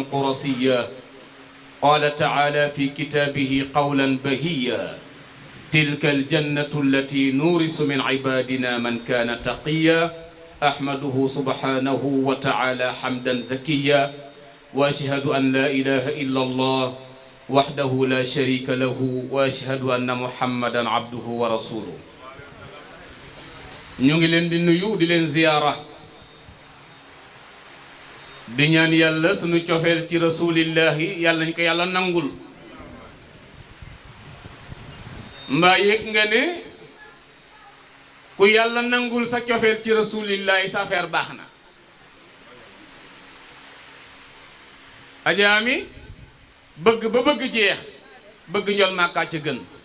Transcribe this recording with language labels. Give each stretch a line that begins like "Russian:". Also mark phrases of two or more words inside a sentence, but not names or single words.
Arabic: قرصيا قال تعالى في كتابه قولا بهيا تلك الجنة التي نورث من عبادنا من كان تقيا أحمده سبحانه وتعالى حمدا زكيا وأشهد أن لا إله إلا الله وحده لا شريك له وأشهد أن محمدا عبده ورسوله
Wolof: ñu ngi leen di nuyu di leen ziyaara di ñaan yàlla sunu cofeel ci rasulillahi yàlla ñu ko yàlla nangul mbaa yëg nga ne ku yàlla nangul sa cofeel ci rasulillahi sa affaire baax na ajaami bëgg ba bëgg jeex bëgg njol màkkaa ca gën